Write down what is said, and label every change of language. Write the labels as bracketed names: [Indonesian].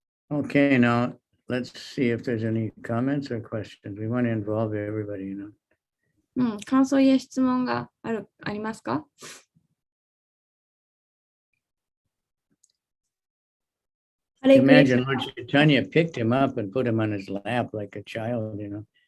[English] Okay, now let's see if there's any comments or questions. We want to involve everybody, you know. [Japanese] 感想や質問がありますか？ [English] Imagine Lord Chaitanya picked him up and put him on his lap like a child, you know.